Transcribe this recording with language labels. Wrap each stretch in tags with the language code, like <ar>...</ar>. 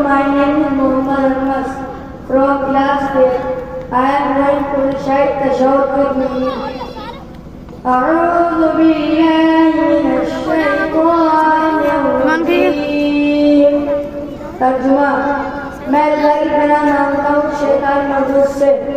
<en>My name is Muhammad Anas from class 8. I am going to recite the short with me.</en> <ar>أعوذ بالله من الشيطان الرجيم.</ar> <ur>ترجمہ میں اللہ کی پناہ مانگتا ہوں شیطان مردود سے.</ur>